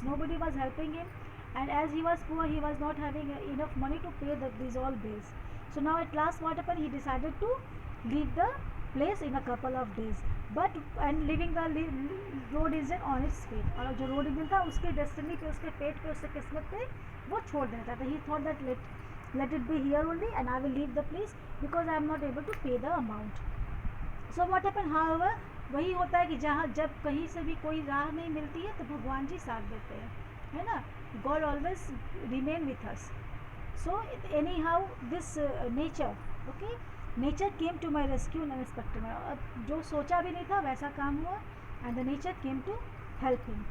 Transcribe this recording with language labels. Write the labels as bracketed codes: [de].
[en] Nobody was helping him, and as he was poor, he was not having enough money to pay these all bills. So now at last, what happened? He decided to leave the place in a couple of days, but and leaving the road engine on its fate. [hi] और जो road engine था उसके destiny पे, उसके fate पे, उसके किस्मत पे वो छोड़ देता था. [en] He thought that let it be here only, and I will leave the place because I am not able to pay the amount. So what happened? [hi] However, वही होता है कि जहाँ जब कहीं से भी कोई राह नहीं मिलती है तो भगवान जी साथ देते हैं, है ना. [en] God always remain with us. So anyhow, this nature, okay, nature came to my rescue in unexpected manner. [hi] अब जो सोचा भी नहीं था वैसा काम हुआ, [en] and the nature came to help him.